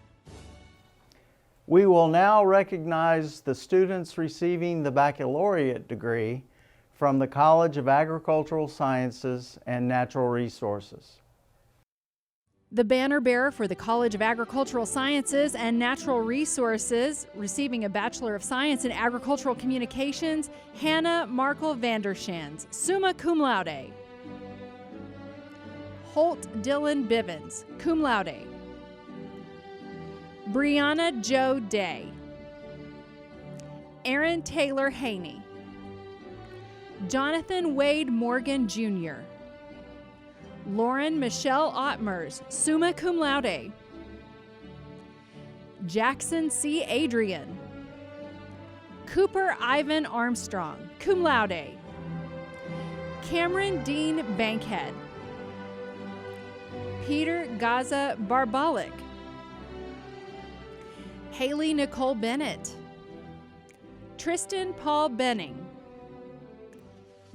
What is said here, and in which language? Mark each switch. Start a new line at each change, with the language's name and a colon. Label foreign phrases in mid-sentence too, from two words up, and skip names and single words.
English: We will now recognize the students receiving the baccalaureate degree from the College of Agricultural Sciences and Natural Resources. The banner bearer for the College of Agricultural Sciences and Natural Resources, receiving a Bachelor of Science in Agricultural Communications, Hannah Markle Vandershans,
Latin: summa cum laude.
English: Holt Dylan Bivens,
Latin: cum laude.
English: Brianna Jo Day. Aaron Taylor Haney. Jonathan Wade Morgan Jr. Lauren Michelle Ottmers,
Latin: summa cum laude.
English: Jackson C. Adrian. Cooper Ivan Armstrong,
Latin: cum laude.
English: Cameron Dean Bankhead. Peter Gaza Barbalik. Haley Nicole Bennett. Tristan Paul Benning.